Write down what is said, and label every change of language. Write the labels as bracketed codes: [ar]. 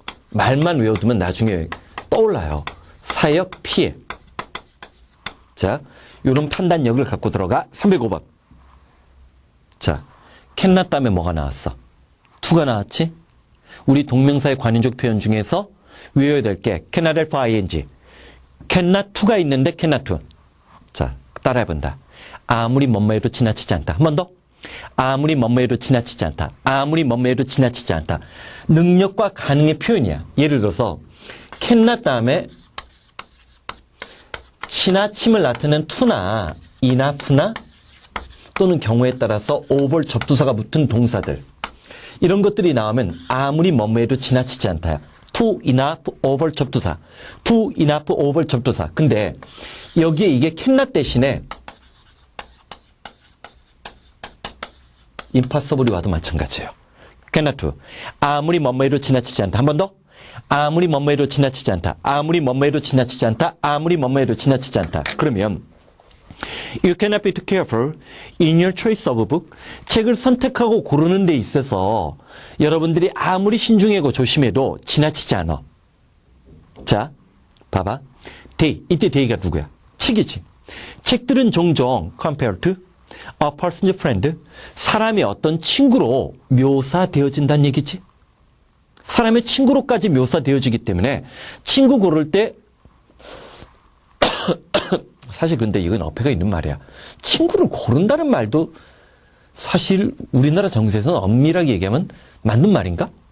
[ko] 말만 외워두면 나중에 떠올라요. 사역, 피해. 자, 이런 판단력을 갖고 들어가. 305번. 자, cannot 다음에 뭐가 나왔어? to가 나왔지? 우리 동명사의 관인적 표현 중에서 외워야 될 게 [en] cannot help ing. cannot to가 있는데 cannot to. [ko] 자, 따라해본다. 아무리 뭐뭐해도 지나치지 않다. 한 번 더. 아무리 뭐뭐해도 지나치지 않다. 아무리 뭐뭐해도 지나치지 않다. 능력과 가능의 표현이야. 예를 들어서 cannot 다음에 지나침을 나타내는 to나 enough나 또는 경우에 따라서 over 접두사가 붙은 동사들. 이런 것들이 나오면 아무리 뭐뭐해도 지나치지 않다. [en] to, enough, over 접두사. to, enough, over 접두사. [ko] 근데 여기에 이게 cannot 대신에 impossible이 와도 마찬가지예요. [en] cannot to. [ko] 아무리 뭐뭐해도 지나치지 않다. 한 번 더. 아무리 뭐뭐해도 지나치지 않다. 아무리 뭐뭐해도 지나치지 않다. 아무리 뭐뭐해도 지나치지 않다. 그러면 [en] You cannot be too careful in your choice of book. [ko] 책을 선택하고 고르는 데 있어서 여러분들이 아무리 신중하고 조심해도 지나치지 않아. 자, 봐봐. they. 이때 they가 누구야? 책이지. 책들은 종종 [en] compared to a person's friend. [ko] 사람의 어떤 친구로 묘사되어진다는 얘기지. 사람의 친구로까지 묘사되어지기 때문에 친구 고를 때 사실 근데 이건 어폐가 있는 말이야. 친구를 고른다는 말도 사실 우리나라 정서에서는 엄밀하게 얘기하면 맞는 말인가?